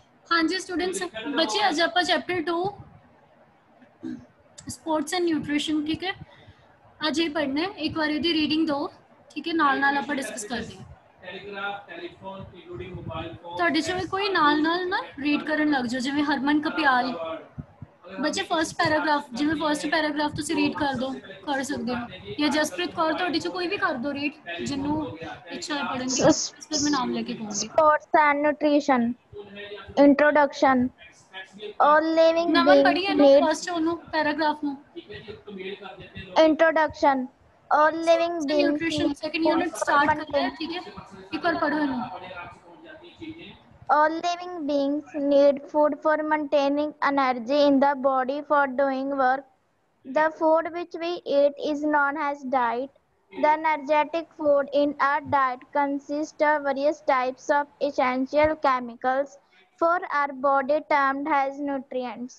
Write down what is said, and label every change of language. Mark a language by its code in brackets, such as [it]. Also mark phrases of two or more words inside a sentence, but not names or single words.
[hi] हाँ जी स्टूडेंट्स, बच्चे आज आप चैप्टर 2 स्पोर्ट्स एंड न्यूट्रिशन, ठीक है, आज ये पढ़ना है। एक बार यदि रीडिंग दो, ठीक है, नाल नाल आप डिस्कस करते हैं। [pa] ਤੁਹਾਡੇ ਚੋਂ ਕੋਈ ਨਾਲ ਨਾ ਰੀਡ ਕਰਨ ਲੱਗ ਜਾਓ, ਜਿਵੇਂ ਹਰਮਨ ਕਪਿਆਲ। ਬੱਚੇ [en] First paragraph, [pa] ਜਿਵੇਂ [en] First paragraph [pa] ਤੁਸੀਂ ਰੀਡ ਕਰ ਦੋ, ਕਰ ਸਕਦੇ ਹੋ, ਜਾਂ ਜਸਪ੍ਰੀਤ ਕੌਰ ਤੁਹਾਡੇ ਚੋਂ ਕੋਈ ਵੀ ਕਰ ਦੋ ਰੀਡ, ਜਿਹਨੂੰ ਇੱਛਾ ਹੈ ਪੜ੍ਹਨ ਦੀ। ਫਿਰ ਮੈਂ ਨਾਮ ਲੈ ਕੇ ਕਹੂੰਗੀ। [en] Sports and nutrition. Introduction. All living ਨਮਨ beings [pa] ਪੜ੍ਹੀਏ ਨੂੰ [en] need [pa] ਫਰਸਟ ਉਹਨੂੰ ਪੈਰਾਗ੍ਰਾਫ ਨੂੰ। [en] introduction. All living beings न्यूट्रिशन need सेकंड food यूनिट for [hi] स्टार्ट करना है, [en] maintain. [hi] ठीक है, एक बार पढ़ो इन्हें। [en] All living beings need food for maintaining energy in the body for doing work. The food which we eat is known as diet. The energetic food in our diet consists of various types of essential chemicals for our body termed as nutrients.